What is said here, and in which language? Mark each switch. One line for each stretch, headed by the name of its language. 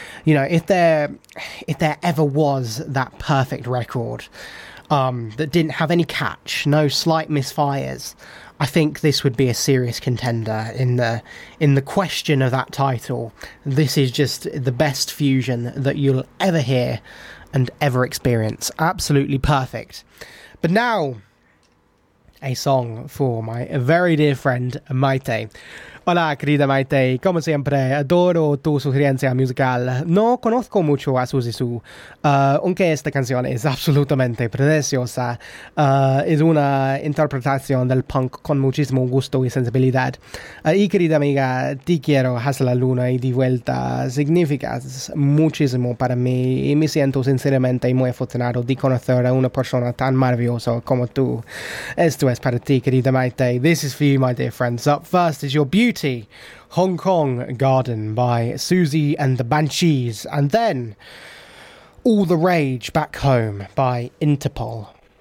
English: You know, if there ever was that perfect record that didn't have any catch, no slight misfires, I think this would be a serious contender in the question of that title. This is just the best fusion that you'll ever hear and ever experience. Absolutely perfect. But now, a song for my very dear friend, Maite.
Spanish: Hola, querida Maite. Como siempre, adoro tu sugerencia musical. No conozco mucho a Suzy Su, aunque esta canción es absolutamente preciosa. Es una interpretación del punk con muchísimo gusto y sensibilidad. Y querida amiga, te quiero hasta la luna y de vuelta. Significas muchísimo para mí y me siento sinceramente muy afortunado de conocer a una persona tan maravillosa como tú. Esto es para ti, querida Maite.
English: This is for you, my dear friends. Up first is your beauty, Hong Kong Garden by Suzy and the Banshees, and then All the Rage Back Home by Interpol.